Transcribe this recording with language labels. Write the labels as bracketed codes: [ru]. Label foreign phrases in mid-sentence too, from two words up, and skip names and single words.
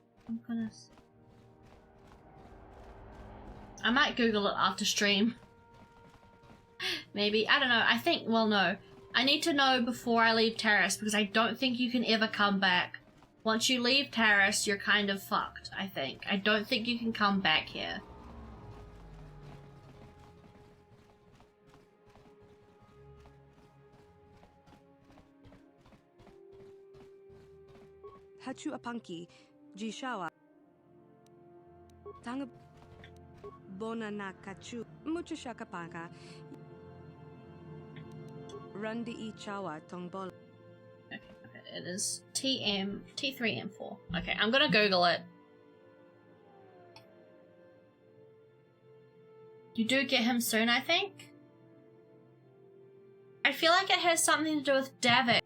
[en] I might Google it after stream. Maybe. I don't know. I think, well, no. I need to know before I leave Terrace because I don't think you can ever come back. Once you leave Terrace, you're kind of fucked, I think. I don't think you can come back here. Hachu apanki, jishawa. Tanga bona na kachu, mucho shakapanga. Rundi I chawa tongbola. Okay, it is T3M4. Okay, I'm gonna Google it. You do get him soon, I think? I feel like it has something to do with Davik.